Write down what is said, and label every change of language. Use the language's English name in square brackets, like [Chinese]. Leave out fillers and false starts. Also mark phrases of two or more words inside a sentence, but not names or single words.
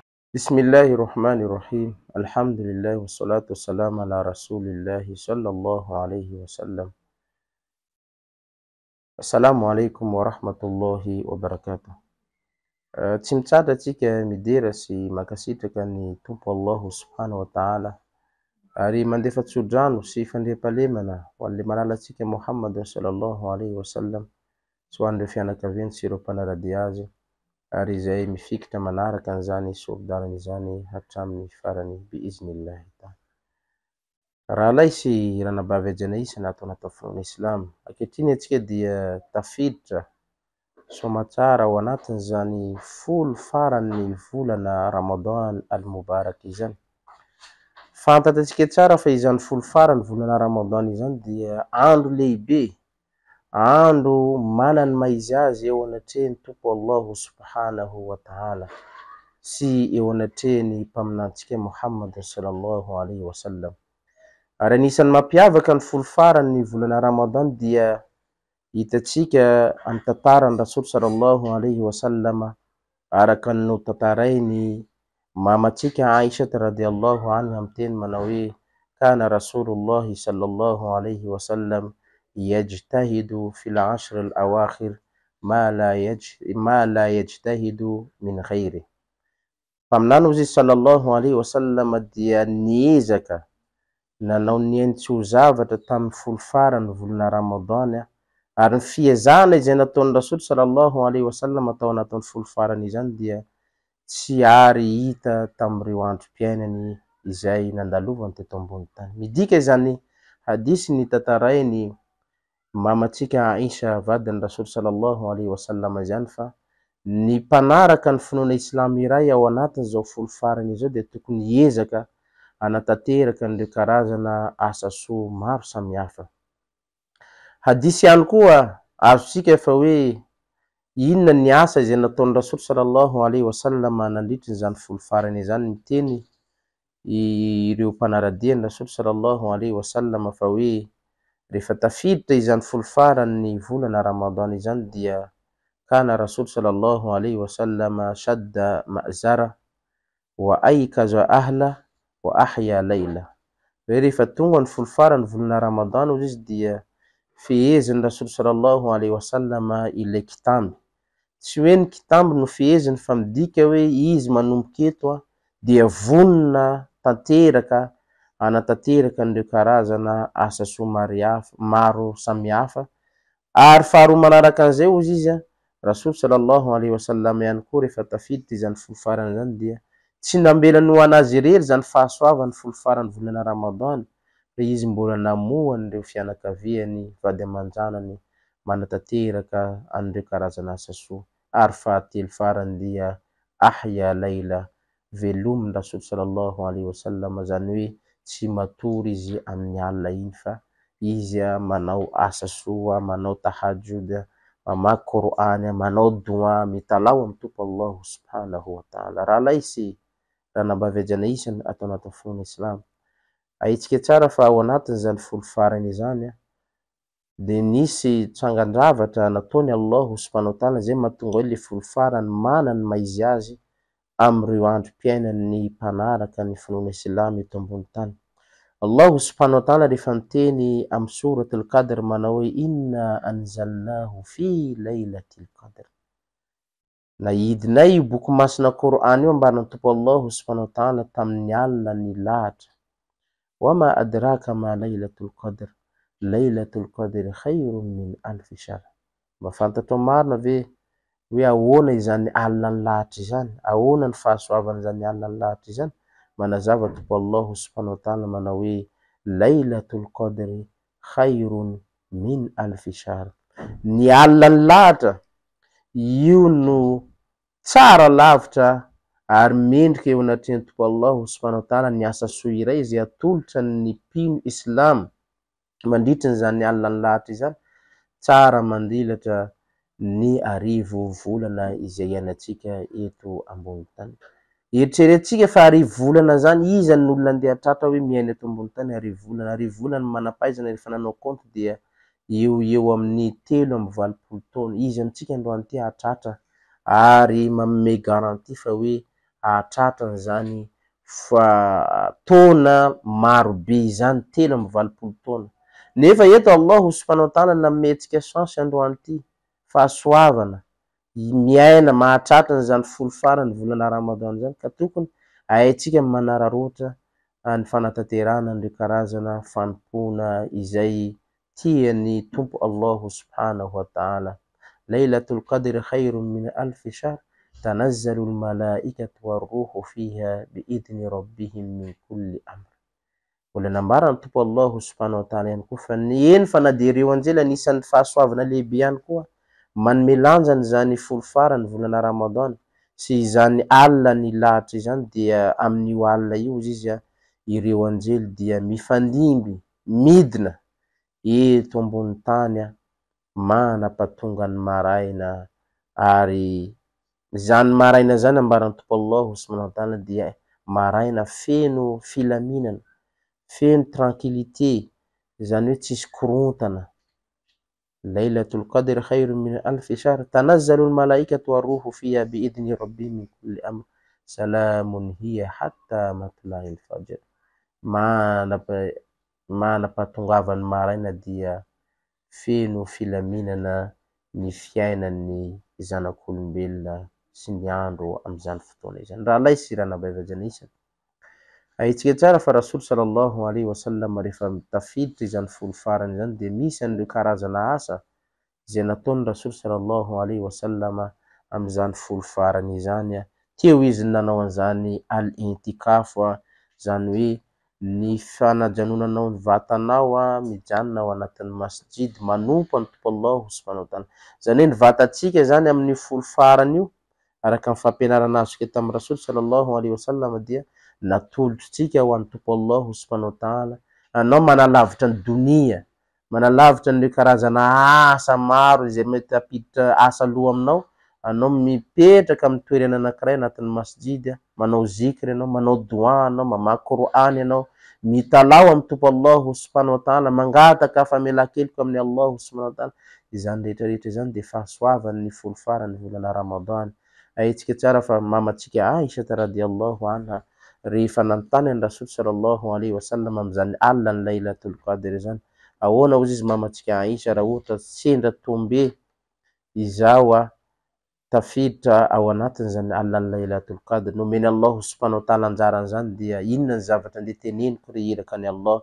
[Arabic] بسم الله الرحمن الرحيم. الحمد لله والصلاة والسلام على رسول الله صلى الله عليه وسلم. السلام عليكم ورحمة الله وبركاته. [Malagasy] Tsy mitsara tsika midera sy makasitraka ny Tompo [Arabic] الله سبحانه وتعالى [Malagasy] ary mandefa tsodrano sy fandriam-pahalemana ho an'le malalatsika Muhammad [Arabic] صلى الله عليه وسلم [Malagasy] sy ho an'ireo fianakaviany sy ireo mpanaradia azy ary izay mifikitra manaraka an'izany sordarany izany hatramin'ny farany [Arabic] بإذن الله تعالى. [Malagasy] Raha lay sy ranabavy ajanaisa na atao finoana Islam, ankehitriny antsika dia tafiditra soamatsara ao anatin'izany folo faran'ny volana [Arabic] رمضان المبارك [Malagasy] izany. Fantatsika tsara fa izany folo faran'ny volana Ramadan izany dia andro lehibe, andro manany maizy azy eo anatrehany Tompo [Arabic] الله سبحانه وتعالى [Malagasy] sy eo anatrehany mpaminantsika Muhammad [Arabic] صلى الله عليه وسلم. [Malagasy] Ary anisan'ny mampiavaka ny folo faran'ny volana Ramadan dia hitatsika amin'ny tantaran'ny Rasul [Arabic] صلى الله عليه وسلم [Malagasy] araka ny notantarainy mamatsika Aisha [Arabic] رضي الله عنها [Malagasy] amin'ny teny manao hoe [Arabic] كان رسول الله صلى الله عليه وسلم يجتهد في العشر الأواخر ما لا يجتهد في غيره. [Malagasy] Paminany izy [Arabic] صلى الله عليه وسلم [Malagasy] dia niezaka nanao ny tsy ho zavatra tamin'ny folo faran'ny volana Ramadan ary ny fiezana izay nataon'ny Rasul [Arabic] صلى الله عليه وسلم [Malagasy] atao anatin'ny folo farany izany dia tsy ary hita tamin'ireo androm-piainany izay nandalovany teto ambony tany. Midika izany hadisy ny tantarainy mamatsika Aisha vadin'ny Rasul [Arabic] صلى الله عليه وسلم [Malagasy] izany fa ny mpanaraka ny finoana Islam iray ao anatin'izao folo farany izao dia tokony hiezaka anatanteraka an'ireo karazana asa soa maro samihafa. Hadisy ihany koa azontsika fa hoe inona ny asa izay nataon'ny Rasul [Arabic] صلى الله عليه وسلم [Malagasy] nandritra izany folo farany izany, miteny ireo mpanaradian'ny Rasul [Arabic] صلى الله عليه وسلم [Malagasy] fa hoe rehefa tafiditra izany folo faran'ny volana Ramadan izany dia [Arabic] كان الرسول صلى الله عليه وسلم شد مئزره وأيقظ أهله وأحيا ليله. [Malagasy] Rehefa tonga ny folo faran'ny volana Ramadan izy dia fehezin'ny Rasul [Arabic] صلى الله عليه وسلم [Malagasy] ilay kitamby. Tsy hoe ny kitamby no feheziny fa midika hoe izy manomboka eto dia vonona tanteraka anatanteraka an'ireo karazana asa soa maro samihafa. Ary faharoa manaraka an'izay ozy izy Rasul [Arabic] صلى الله عليه وسلم [Malagasy] ihany koa rehefa tafiditra izany folo farany izany dia tsy nambelany ho anazy irery zany fahasoavany folo faran'ny volana Ramadan fa izy mbola namohany ireo fianakaviany vady aman-janany manatanteraka an'ireo karazana asa soa. Ary fahatelo farany dia [Arabic] أحيا ليله, [Malagasy] velomin'ny Rasul [Arabic] صلى الله عليه وسلم, [Malagasy] zany hoe tsy matory izy amin'ny alina iny fa izy manao asa soa, manao tahajjud, mamaky Qur'an, manao dua, mitalao amin'ny Tompo [Arabic] الله سبحانه وتعالى. [Malagasy] Raha lay sy ranabavy ajanaisa atao anatin'ny finoana Islam, ahitsika tsara fa ao anatin'izany folo farany izany dia nisy tsangandravatra nataony [Arabic] الله سبحانه وتعالى [Malagasy] zay mahatonga hoe le folo farany manany maizy azy amin'ireo androm-piainan'ny mpanaraka ny finoana Islam eto ambony tany. [Arabic] الله سبحانه وتعالى [Malagasy] rehefa miteny amin'ny [Arabic] سورة القدر [Malagasy] manao hoe [Arabic] إنا أنزلناه في ليلة القدر. [Malagasy] Nahidinay boky masina Qur'an io ambaran'ny Tompo [Arabic] الله سبحانه وتعالى [Malagasy] tamin'ny alina ny lahatra. [Arabic] وما أدراك ما ليلة القدر، ليلة القدر خير من ألف شهر. [Malagasy] Mafantatra marina ve hoe ahoana izany alina ny lahatra izany, ahoana ny fahasoavana izany alina ny lahatra izany? Manazava Tompo [Arabic] الله سبحانه وتعالى [Malagasy] manao hoe [Arabic] ليلة القدر خير من ألف شهر. [Malagasy] Ny alina ny lahatra io no tsara lavitra ary mendrika eo anatrehany Tompo [Arabic] الله سبحانه وتعالى [Malagasy] ny asa soa iray izay atolotra ny mpino Islam mandritra izany alina ny lahatra izany, tsara mandilatra ny arivo volana izay iainantsika eto ambony tany. Eritreretintsika fa arivo volana zany iza ny olona andeha tratra hoe miaina eto ambony tany arivo volana manampahaizana rehefa nanao compte dia eo amin'ny 3 amby 20 taona. Izy amintsika androany ty hatratra ary manome garantie fa hoe ahatratrany zany fa taona maro be zany 3 taona. Nefa eto [Arabic] الله سبحانه وتعالى [Malagasy] nametsika chance androany ty fahasoavana miaina mahatratrany zany folo farany volana Ramadan zany, ka tokony haitsika manararoatra ny fanatanterahana an'ireo karazana fanompona izay tiany tompo Allahu subhanahu wa ta'ala. [Arabic] ليلة القدر خير من ألف شهر تنزل الملائكة والروح فيها بإذن ربهم من كل أمر. [Malagasy] Oleh nambarany tompo [Arabic] الله سبحانه وتعالى [Malagasy] ihany koa fa eny fa na de reo anjely anisan'ny fahasoavana lehibe ihany koa manome lanjany zany folo farany volana Ramadan sy zany alina lahatra izany dia amin'io alina io izy ireo anjely dia mifandimby midina eto ambony tany manapatonga ny maraina, ary zany maraina zany ambaran'ny tompo [Arabic] الله سبحانه وتعالى [Malagasy] dia maraina feno filaminana, feno tranquillité, zany hoe tsisy korontana. [Arabic] ليلة القدر خير من ألف شهر تنزل الملائكة والروح فيها بإذن ربهم من كل أمر سلام هي حتى مطلع الفجر. [Malagasy] Manapatongavan'ny maraina dia feno filaminana ny fiainan'ny zanak'olombelona sy ny andro am'izany fotoana izany. Raha lay sy ranabavy isany aitsika tsara fa Rasul [Arabic] صلى الله عليه وسلم [Malagasy] rehefa tafiditra izany folo farany zany de misy an'ireo karazana asa izay nataony Rasul [Arabic] صلى الله عليه وسلم [Malagasy] am'izany folo farany izany. Teo izy nanao an'izany al-intikaf, zany hoe ny fanajanonanao ny vatanao mijanona ao anatin'ny masjid manompo ny tompo [Arabic] الله سبحانه وتعالى. [Malagasy] Zany hoe ny vatatsika zany amin'ny folo farany io araka ny fampianarana azo tamin'ny Rasul [Arabic] صلى الله عليه وسلم [Malagasy] dia natolotritsika ho an'ny tompo [Arabic] الله سبحانه وتعالى. [Malagasy] Anao manalavitra ny dunia, manalavitra ny karazana asa maro izay mety hampiditra asa loha aminao, anao mipetraka amin'ny toerana anankiray anatin'ny masjid, manao zikry anao, manao dua anao, mamaky Qur'an anao, mitalao amin'ny tompo [Arabic] الله سبحانه وتعالى, [Malagasy] mangataka famelan-keloka amin'ny [Arabic] الله سبحانه وتعالى. [Malagasy] Izany rehetrarehetra izany de fahasoavany ny folo farany volana Ramadan. Aitsika tsara fa mamatsika Aisha [Arabic] رضي الله عنها [Malagasy] rehefa nanontany an'i Rasul [Arabic] صلى الله عليه وسلم [Malagasy] am'izany alina ny Laylatul Qadr zany, ahoana hozy izy mamatsika Aisha raha ohatra sendra tombe izao tafiditra ao anatin' zany alina ny Laylatul Qadr, nomeny [Arabic] الله سبحانه وتعالى [Malagasy] anjarany zany dia inona ny zavatra nde teneniko reheraka any Allah.